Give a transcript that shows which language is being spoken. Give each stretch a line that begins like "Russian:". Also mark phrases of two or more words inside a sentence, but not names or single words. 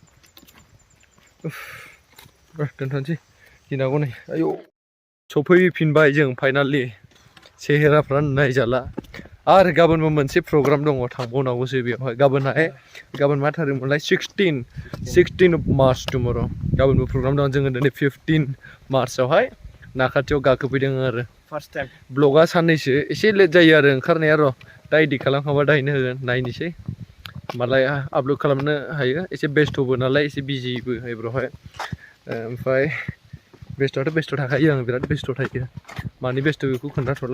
Bodo: दोनथ'नोसै गिनांगौ नै आयौ सफैफिनबाय जों फाइनालि सेहेराफ्रा नायजाला आरो गाबोनबो मोनसे प्रग्राम दङ थांबावनांगौसो बेयावहाय गाबोन मा थारिखमोनलाय
English: 16 of March tomorrow
Bodo: गाबोनबो प्रग्राम दं जोङो दिनै 15 मार्चआवहाय नाखाथियाव गाखोफैदों आरो
English: first time
Bodo: ब्लगा साननैसो एसे लेट जायो आरो ओंखारनाया र' दा एडिट खालामखांबा दायनो होगोन नायनोसै मालाय आपल'ड खालामनो हायो एसे बेस्थ'बो नालाय एसे बिजिबो एबारावहाय ओमफ्राय बेस्थ' थाखायो आं बिराद बेस्थ' थायो मानि बेस्थ' बेखौ खोन्थाथ'ला